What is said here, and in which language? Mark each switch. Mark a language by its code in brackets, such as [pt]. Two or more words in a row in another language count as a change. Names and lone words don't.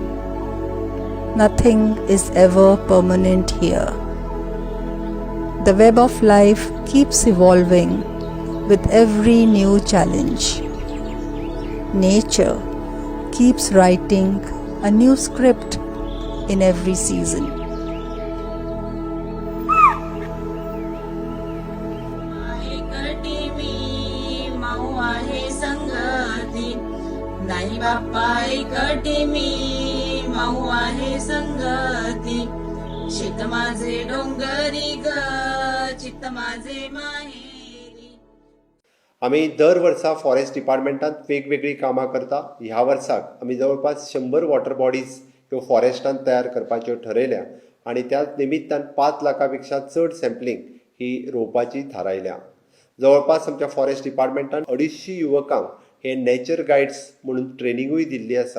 [en] Nothing is ever permanent here. The web of life keeps evolving with every new challenge. Nature keeps writing a new script in every season. [mr] नाही बाप्पा एकटी मी माऊ आहे संगती चित्त माझे डोंगरी ग चित्त माझे माहेरी. [kok] आम्ही दर वर्सा फॉरेस्ट डिपार्टमेंटात वेगवेगळी कामां करता. ह्या वर्साक आम्ही जवळपास 100 [en] water bodies [kok] ह्यो फॉरेस्टांत तयार करपाच्यो ठरयल्या आणि त्याच निमित्तान 5 लाखांपेक्षा चड सॅम्पलिंग ही रोवपाची थारायल्या. जवळपास आमच्या फॉरेस्ट डिपार्टमेंटान 250 युवकांक हे [en] nature guides [kok] म्हणून ट्रेनिंगूय दिल्ली आसा.